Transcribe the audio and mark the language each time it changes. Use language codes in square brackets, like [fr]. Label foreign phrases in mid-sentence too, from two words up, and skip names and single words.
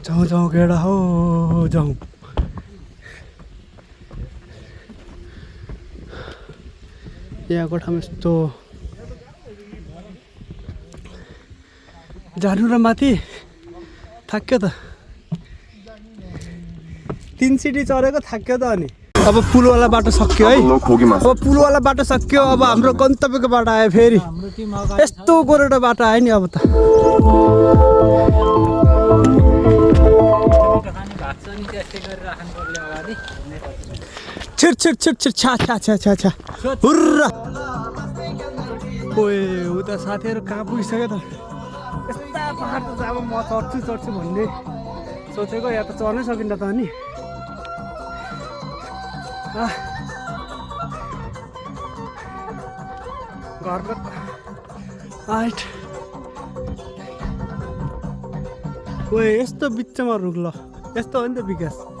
[ne] जाउँ जाउँ गेडा हो जाउँ यहाँको ठाउँ यस्तो जानु र माथि थाक्यो त 3 सिटी चढेको थाक्यो त अनि अब पुलवाला बाटो सक्यो है अब पुलवाला बाटो सक्यो अब हाम्रो गन्तव्यको बाटो आयो फेरि यस्तो गोरेटो बाटो आयो नि अब त छिर छिर छिर छिर छा छा छा छा छा हुर्रा ओए उता साथीहरू कहाँ पुगिसक्यो त यस्ता पहाड त अब म चढ्छु भन्ने सोचेको या त चढ्नै सकिन्न त अनि घरको आइट ओए यस्तो बिचमा रुख ल यस्तो हो नि त विकास